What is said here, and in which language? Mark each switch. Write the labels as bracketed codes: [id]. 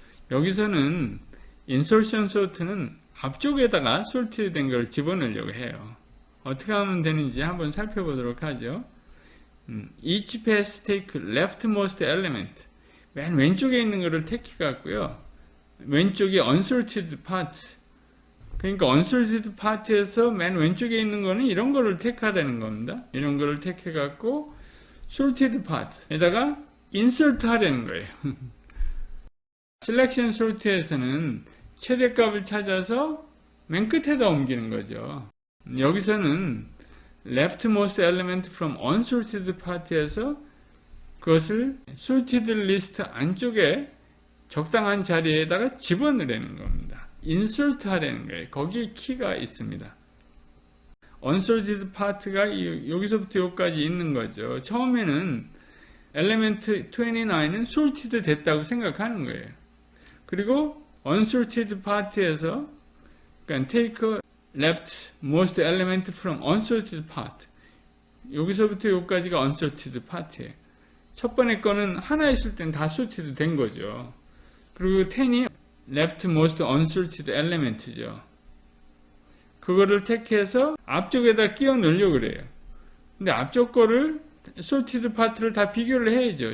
[ko] 여기서는 Insertion Sort는 앞쪽에다가 sorted 된 걸 집어넣으려고 해요. 어떻게 하면 되는지 한번 살펴보도록 하죠. [en] Each path take leftmost element. [ko] 맨 왼쪽에 있는 거를 택해 갖고요. 왼쪽이 unsorted part. 그러니까 unsorted part에서 맨 왼쪽에 있는 거는 이런 거를 택하라는 겁니다. 이런 거를 택해 갖고 sorted part에다가 insert 하려는 거예요. selection sort에서는 최대값을 찾아서 맨 끝에다 옮기는 거죠. 여기서는 [en] leftmost element from unsorted part [ko] 에서 그것을 sorted list 안쪽에 적당한 자리에다가 집어넣으려는 겁니다. insert 하려는 거예요. 거기에 키가 있습니다. unsorted part가 여기서부터 여기까지 있는 거죠. 처음에는 element 29은 sorted 됐다고 생각하는 거예요. 그리고 unsorted part에서 그러니까 [en] take leftmost element from unsorted part [ko] 여기서부터 여기까지가 unsorted part예요. 첫 번째 거는 하나 있을 땐 다 sorted 된 거죠. 그리고 10이 leftmost unsorted element죠. 그거를 택해서 앞쪽에다 끼워 넣으려고 그래요. 근데 앞쪽 거를 sorted part를 다 비교를 해야죠.